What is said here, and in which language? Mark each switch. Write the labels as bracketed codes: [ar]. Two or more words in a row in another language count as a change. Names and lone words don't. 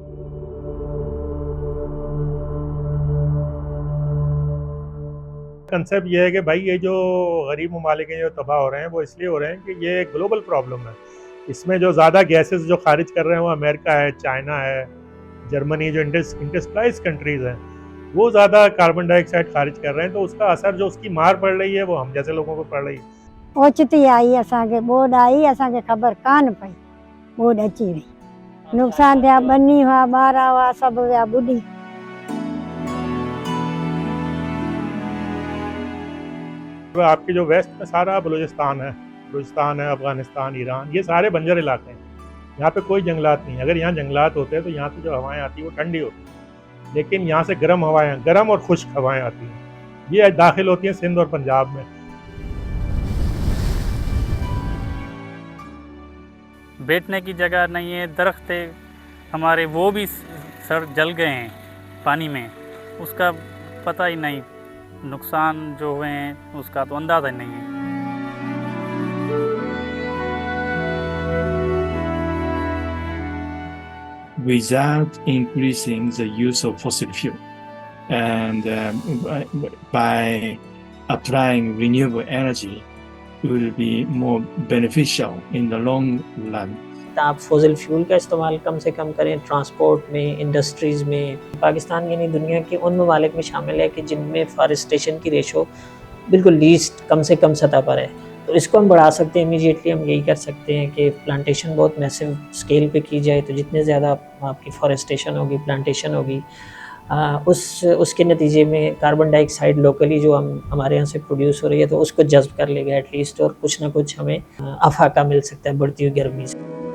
[ur] کانسیپٹ یہ ہے کہ بھائی یہ جو غریب ممالک ہیں جو تباہ ہو رہے ہیں وہ اس لیے ہو رہے ہیں کہ یہ [en] global problem [ur] ہے. اس میں جو زیادہ گیسز جو خارج کر رہے ہیں وہ امریکہ ہے، چائنا ہے، جرمنی، جو [en] industrialize countries [ur] ہیں وہ زیادہ [en] carbon dioxide [ur] خارج کر رہے ہیں، تو اس کا اثر جو اس کی مار پڑ رہی ہے وہ ہم جیسے لوگوں کو پڑ رہی ہے. [sd] ओचिती आई असांखे बोर्ड आई, असांखे ख़बर कान पई, बोर्ड अची वई, नुक़सान थिया, बनी हुआ, ॿार हुआ, सभु विया ॿुॾी। [ur] آپ کے جو ویسٹ میں سارا بلوچستان ہے، افغانستان، ایران، یہ سارے بنجر علاقے ہیں، یہاں پہ کوئی جنگلات نہیں ہے. اگر یہاں جنگلات ہوتے ہیں تو یہاں سے جو ہوائیں آتی ہیں وہ ٹھنڈی ہوتی ہیں، لیکن یہاں سے گرم اور خشک ہوائیں آتی ہیں، یہ داخل ہوتی ہیں سندھ اور پنجاب میں. بیٹھنے کی جگہ نہیں ہے، درخت تھے ہمارے وہ بھی سڑ جل گئے ہیں پانی میں، اس کا پتا ہی نہیں، نقصان جو ہوئے ہیں اس کا تو اندازہ ہی نہیں ہے. [en] Without increasing the use of fossil fuel and by applying renewable energy will be more beneficial in the long run. [ur] آپ [en] fossil fuel [ur] کا استعمال کم سے کم کریں، ٹرانسپورٹ میں، انڈسٹریز میں. پاکستان یعنی دنیا کے ان ممالک میں شامل ہے کہ جن میں فاریسٹیشن کی ریشو بالکل لیسٹ کم سے کم سطح پر ہے، تو اس کو ہم بڑھا سکتے ہیں. امیڈیئٹلی ہم یہی کر سکتے ہیں کہ پلانٹیشن بہت [en] massive scale [ur] پہ کی جائے، تو جتنے زیادہ آپ کی فاریسٹیشن ہوگی، پلانٹیشن ہوگی، اس کے نتیجے میں [en] carbon dioxide locally [ur] جو ہمارے یہاں سے پروڈیوس ہو رہی ہے تو اس کو جذب کر لے گا ایٹ لیسٹ، اور کچھ نہ کچھ ہمیں افاقہ مل سکتا ہے بڑھتی ہوئی گرمی سے.